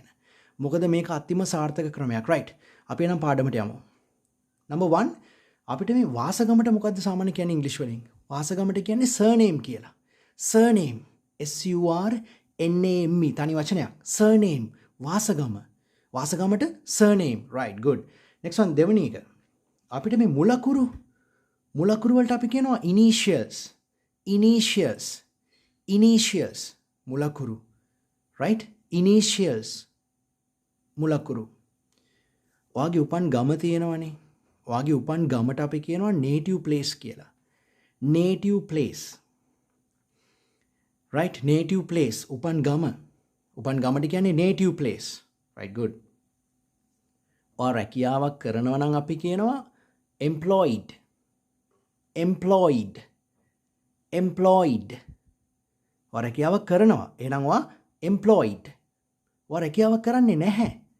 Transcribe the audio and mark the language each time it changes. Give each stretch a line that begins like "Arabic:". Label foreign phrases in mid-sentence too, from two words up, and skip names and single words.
Sinhala: මොකද මේක අතිම සාර්ථක ක්‍රමයක්. right? අපි එනම් පාඩමට යමු. number 1 අපිට මේ වාසගමට මොකද්ද සාමාන්‍ය කියන්නේ ඉංග්‍රීසි වලින්? වාසගමට කියන්නේ surname කියලා. surname S U R N A M E තනි වචනයක්.
English: surname
Sinhala: වාසගම. වාසගමට
English: surname. right, good. next one
Sinhala: දෙවෙනි එක. අපිට මේ මුලකුරු වලට අපි කියනවා initials මුලකුරු.
English: right? initials මුලකුරු.
Sinhala: ඔයාගේ උපන් ගම තියෙනවනේ. ඔයාගේ උපන් ගමට අපි කියනවා
English: native place
Sinhala: කියලා.
English: native place. right? native place
Sinhala: උපන් ගමට කියන්නේ
English: native place. right, good.
Sinhala: ඔයා රැකියාවක් කරනවා නම් අපි කියනවා employed. ඔයා රැකියාවක් කරනවා. එහෙනම් ඔයා employed. ඔයා රැකියාවක් කරන්නේ නැහැ.